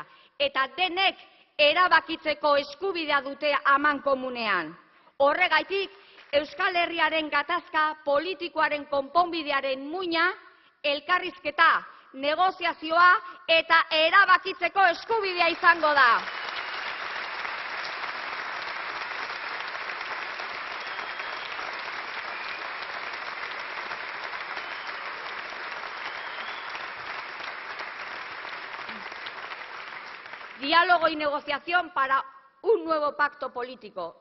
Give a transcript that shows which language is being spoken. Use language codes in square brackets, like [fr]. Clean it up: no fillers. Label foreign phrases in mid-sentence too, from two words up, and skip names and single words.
[eu] Eta denek erabakitzeko eskubidea dute amankomunean. Horregaitik, Euskal Herriaren gatazka politikoaren konponbidearen muina, elkarrizketa, negoziazioa eta erabakitzeko eskubidea izango da. [es] Diálogo y negociación para un nuevo pacto político.